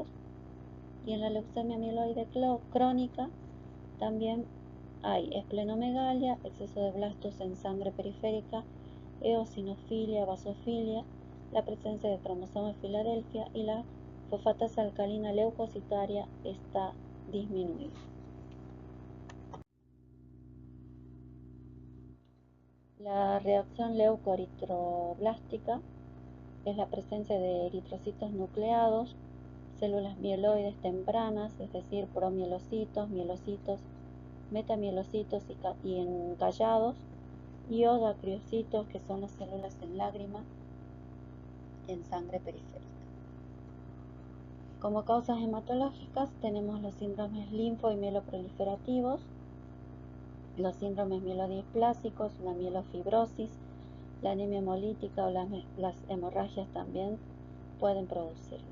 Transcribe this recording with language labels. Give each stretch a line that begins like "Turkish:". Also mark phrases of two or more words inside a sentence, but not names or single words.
Spanish: Y en la leucemia mieloide crónica también hay esplenomegalia, exceso de blastos en sangre periférica, eosinofilia, basofilia, la presencia de cromosoma Filadelfia y la fosfatasa alcalina leucocitaria está disminuida. La reacción leucoeritroblástica que es la presencia de eritrocitos nucleados, células mieloides tempranas, es decir, promielocitos, mielocitos, metamielocitos y encallados, y odacriocitos, que son las células en lágrima en sangre periférica. Como causas hematológicas tenemos los síndromes linfo y mieloproliferativos, los síndromes mielodisplásicos, la mielofibrosis, la anemia hemolítica o las hemorragias también pueden producirlo.